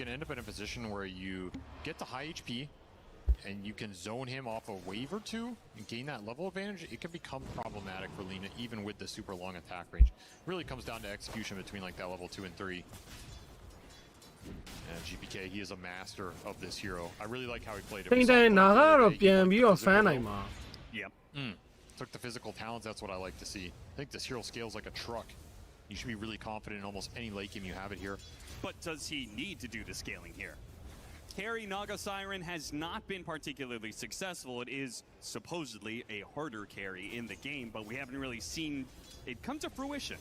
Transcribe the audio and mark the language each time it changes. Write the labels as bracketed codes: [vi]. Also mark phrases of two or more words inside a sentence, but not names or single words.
[en] If you can end up in a position where you get to high HP, and you can zone him off a wave or two and gain that level advantage, it can become problematic for Lina even with the super long attack range. Really comes down to execution between like that level 2 and 3. And GPK, he is a master of this hero. I really like how he played it. [my] ထိန်တိုင်နာကတော့ပြန်ပြီးတော့ fan နိုင်မှာ [en] Yep. Took the physical talents, that's what I like to see. I think this hero scales like a truck. You should be really confident in almost any late game you have it here. But does he need to do the scaling here? Carry Naga Siren has not been particularly successful. It is supposedly a harder carry in the game, but we haven't really seen it come to fruition.